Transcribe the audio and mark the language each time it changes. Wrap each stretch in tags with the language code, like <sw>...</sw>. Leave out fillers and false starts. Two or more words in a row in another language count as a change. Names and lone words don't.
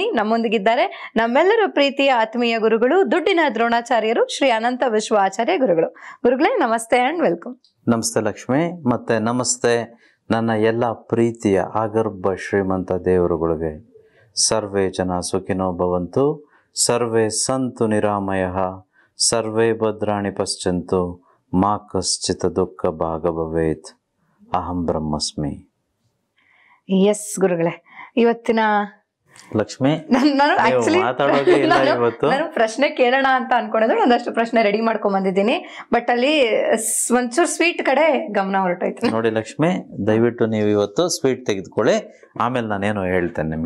<kn>ನಮ್ಮೊಂದಿಗಿದ್ದಾರೆ ನಮ್ಮೆಲ್ಲರ ಪ್ರೀತಿಯ ಆತ್ಮೀಯ ಗುರುಗಳು, ದುಡ್ಡಿನ ದ್ರೋಣಾಚಾರ್ಯರು, ಶ್ರೀ ಅನಂತ ವಿಶ್ವ ಆಚಾರ್ಯ ಗುರುಗಳು. ಗುರುಗಳೇ ನಮಸ್ತೆ</kn> <en>and welcome.</en> <kn>ನಮಸ್ತೆ ಲಕ್ಷ್ಮಿ, ಮತ್ತೆ ನಮಸ್ತೆ ನನ್ನ ಎಲ್ಲ ಪ್ರೀತಿಯ ಆಗರ್ಭ ಶ್ರೀಮಂತ ದೇವರುಗಳಿಗೆ.</kn> <sa>ಸರ್ವೇ ಜನ ಸುಖಿನೋ ಭವಂತು, ಸರ್ವೇ ಸಂತು ನಿರಾಮಯಃ, ಸರ್ವೇ ಭದ್ರಾಣಿ ಪಶ್ಯಂತು, ಮಾ ಕಶ್ಚಿತ್ ದುಃಖ ಭಾಗ ಭವೇತ್. ಅಹಂ ಬ್ರಹ್ಮಸ್ಮಿ.</sa> <kn>ಎಸ್ ಗುರುಗಳೇ, ಇವತ್ತಿನ ಲಕ್ಷ್ಮಿ ನಾನು ಇವತ್ತು ಪ್ರಶ್ನೆ ಕೇಳೋಣ ಅಂತ ಅನ್ಕೊಂಡಿದ್ರೆ ಒಂದಷ್ಟು ಪ್ರಶ್ನೆ ರೆಡಿ ಮಾಡ್ಕೊಂಡ್ ಬಂದಿದ್ದೀನಿ. ಬಟ್ ಅಲ್ಲಿ ಒಂಚೂರು ಸ್ವೀಟ್ ಕಡೆ ಗಮನ ಹೊರಟೋಯ್ತು ನೋಡಿ ಲಕ್ಷ್ಮಿ. ದಯವಿಟ್ಟು ನೀವು ಇವತ್ತು ಸ್ವೀಟ್ ತೆಗೆದುಕೊಳ್ಳಿ, ಆಮೇಲೆ ನಾನೇನು ಹೇಳ್ತೇನೆ ನಿಮ್ಗೆ.</kn>